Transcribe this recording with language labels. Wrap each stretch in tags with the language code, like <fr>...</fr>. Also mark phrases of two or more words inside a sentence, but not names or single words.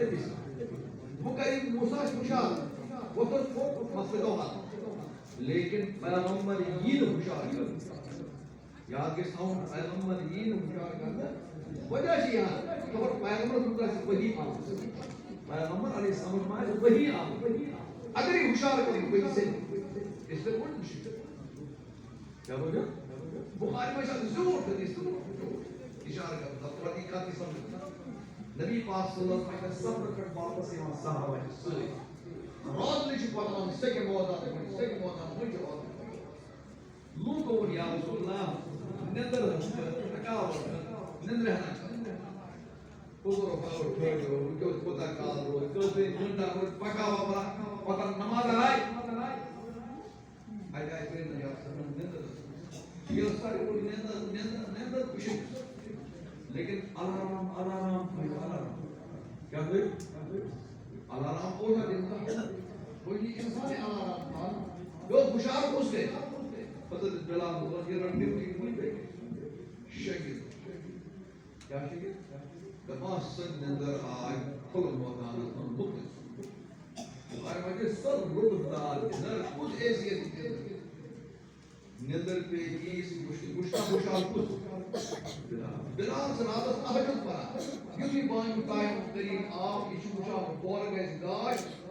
<ks>أتی بہٕ کَرٕ یِم موسیٰ ہُشار وۄتھُس پوٚک مسلہٕ گوٚو حل لیکن پیغمبر یی نہٕ ہُشار کرنہٕ یاد گژھِ تھاوُن پیغمبر یی نہٕ ہُشار کرنہٕ وجہ چھِ یہاں خبر پیغمبر سُنٛد آسہِ ؤحی آمٕژ پیغمبر علیہ السلام ما آسہِ ؤحی آمٕژ اگر یہِ ہُشار کرِ ؤحی سۭتۍ اس لیے کوٚر مُشکل کیٛاہ وجہ بُخاری منٛز چھِ اکھ زیوٗٹھ حدیث اِشارٕ کران تَتھ حقیٖقت تہِ سمجھ نبی پاک</ks> <ar>صلی اللہ علیہ وسلم</ar> <ks>سفرٕ پٮ۪ٹھ واپس یِوان صحابہ چھِ سۭتۍ راتلہِ چھِ پَکان سیٚکہِ مٲدان سیٚکہِ مٲدان مٔنٛزۍ واتان لوٗکو ووٚن</ks> <ar>یا رسول اللہ</ar> <ks>نیٚنٛدٕر حظ چھِ تھکاوٹ نیٚنٛدرِ ہنا کوٚر پاوَر ٹھہرو وٕچھو کوٗتاہ کال روزِ کٔژ گھنٹہٕ روزِ پَکاوا بَرا پَتہٕ نماز آے اَتہِ آے کٔرِتھ یا نیٚنٛدٕر یہِ ٲس ساروی کھۄتہٕ نیٚنٛدٕر کُشِک لیکن الارام کیٛاہ گٔے الارام کوٚر</ks> <ur>کوئی انسان الارام تھا جو</ur> <ks>ہُشار کُس گٔے حضرت بلال رضی</ks> <ar>اللہ عنہ</ar> <ks>ڈیوٹی کُنہِ گٔے شٲگِرد کیٛاہ شٲگِرد دَپان سۄ نیٚنٛدٕر آے کھُلہٕ مٲدانَس منٛز لُکہٕ بُخاری منٛز چھِ سۄ لُطف دار نیٚنٛدٕر کُس حیثیت نیٚنٛدٕر پیٚیہِ ییٖژ مُشتاق ہُشار کُس بلال چھِ راتَس تہجُد پَران یُتھُے بانہِ ٹایم قریٖب آو یہِ چھُ وٕچھان بۄر گژھِ گاش</ks>